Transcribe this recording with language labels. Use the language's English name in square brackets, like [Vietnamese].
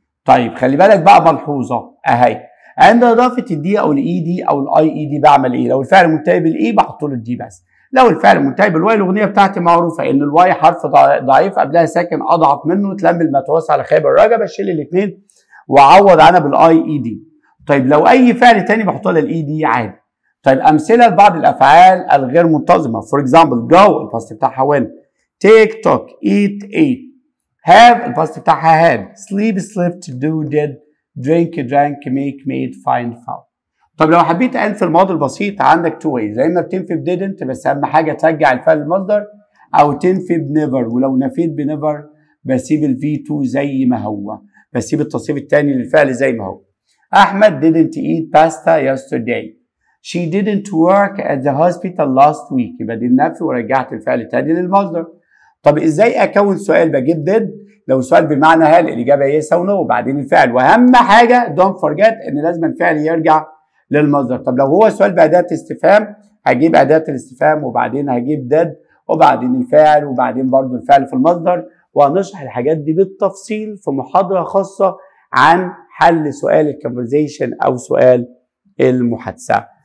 [Arabic] طيب خلي بالك بقى ملحوظة أهي، عند إضافة الدي أو الإي دي أو الأي إي دي بعمل إيه؟ لو الفعل منتهي بالإي بحط له الدي بس. لو الفعل منتهي بالواي الأغنية بتاعتي معروفة إن الواي حرف ضعيف قبلها ساكن أضعف منه، تلمل ما توسع على خيب الرجبة، أشيل الاثنين وأعوض عنها بالأي إي دي. طيب لو أي فعل تاني بحط لها الإي دي عادي. طيب أمثلة لبعض الأفعال الغير منتظمة، فور إكزامبل جو الباست بتاعها went، [English] take took eat ate، [Arabic] have الباست بتاعها had، [English] sleep slept do did، drink drank make made find found. [Arabic] طب لو حبيت ألف الماضي البسيط عندك تو ways، يا إما بتنفي ب didn't بس أهم حاجة ترجع الفعل المصدر، أو تنفي ب never، ولو نفيت ب never بسيب ال V2 زي ما هو، بسيب التصريف الثاني للفعل زي ما هو. [English] أحمد didn't eat pasta yesterday. She didn't work at the hospital last week. [Arabic] يبقى دي النفي ورجعت الفعل الثاني للمصدر. طب ازاي اكون سؤال؟ بجيب did لو سؤال بمعنى هل الاجابه yes او no وبعدين الفعل، واهم حاجه [English] don't forget [Arabic] ان لازم الفعل يرجع للمصدر. طب لو هو سؤال باداه استفهام هجيب اداه الاستفهام وبعدين هجيب did وبعدين الفاعل وبعدين برضو الفعل في المصدر، وهنشرح الحاجات دي بالتفصيل في محاضره خاصه عن حل سؤال الكونفرزيشن او سؤال المحادثه.